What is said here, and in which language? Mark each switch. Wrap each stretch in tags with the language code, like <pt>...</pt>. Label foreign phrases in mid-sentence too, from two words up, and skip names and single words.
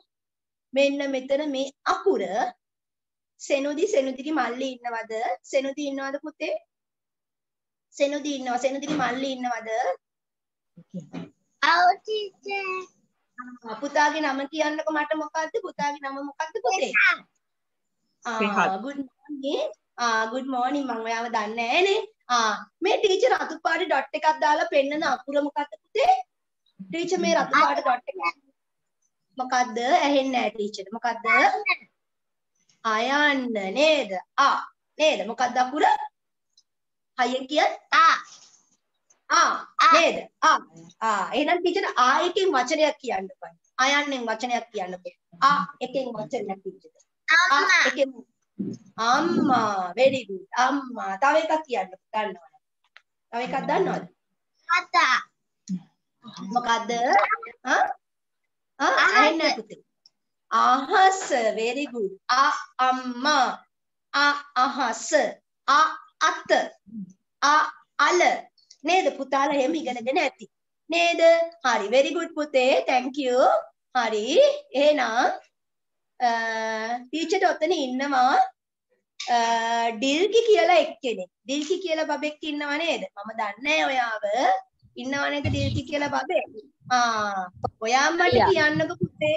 <si>මෙන්න මෙතන මේ අකුර සෙනුදිගේ මල්ලි ඉන්නවද? සෙනුදි ඉන්නවද පුතේ? සෙනුදි ඉන්නවා. සෙනුදිගේ මල්ලි ඉන්නවද? ඔව් ටීචර්. පුතාගේ නම කියන්නකෝ මට මොකද්ද? පුතාගේ නම මොකද්ද පුතේ?</si> <en>good morning. good morning.</en> <si>මම ඔයාව දන්නේ නැහනේ. මේ ටීචර් රතු පාට ඩොට් එකක් දාලා පෙන්නන අකුර මොකද්ද පුතේ? ටීචර් මේ රතු පාට ඩොට් එක මොකද්ද? ඇහෙන්නේ නැහැ ටීචර්. මොකද්ද? අයන්න නේද? නේද? මොකද්ද අකුර? හයියෙන් කියන්න. නේද? එහෙනම් ටීචර් එකෙන් වචනයක් කියන්න බෑ. අයන්නෙන් වචනයක් කියන්න බෑ. එකෙන් වචනයක් ටීචර්. එකෙන් අම්මා.</si> <en>very good.</en> <si>අම්මා. තව එකක් කියන්න දන්නවද? තව එකක් දන්නවද? මොකද්ද? අහන්න පුතේ. අහස.</si> <en>very good.</en> <si>අම්මා. අහස. අත. අල. නේද පුතාලා එහෙම ඉගෙනගෙන ඇති. නේද? හරි</si> <en>very good</en> <si>පුතේ.</si> <en>thank you.</en> <si>හරි. එහෙනම් ටීචර්ට ඔතන ඉන්නවා ඩිල්කි කියලා එක්කෙනෙක්. ඩිල්කි කියලා බබෙක් ඉන්නව නේද? මම දන්නේ ඔයාව. ඉන්නව නේද ඩිල්කි කියලා බබෙක්? ඔයා මට කියන්නකෝ පුතේ.</si>